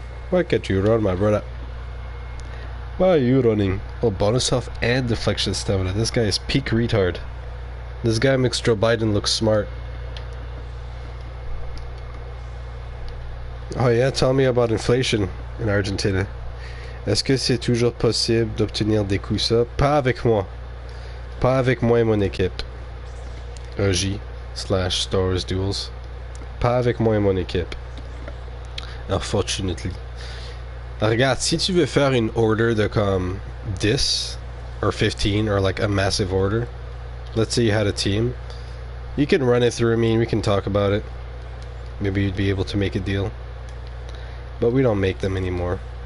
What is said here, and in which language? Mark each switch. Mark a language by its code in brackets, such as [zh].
[en] Why can't you run, my brother? Why are you running? Oh, bonus health and deflection stamina. This guy is peak retard. This guy makes Joe Biden look smart. Oh yeah, tell me about inflation in Argentina. [fr] Est-ce que c'est toujours possible d'obtenir des coups ça? Pas avec moi. Pas avec moi et mon équipe. EJ/Star Wars Duels. Pas avec moi et mon équipe. [en] Unfortunately. [fr] Regarde, si tu veux faire une order de comme [en] 10 or 15 or like a massive order, let's say you had a team, you can run it through me and we can talk about it. Maybe you'd be able to make a deal. But we don't make them anymore.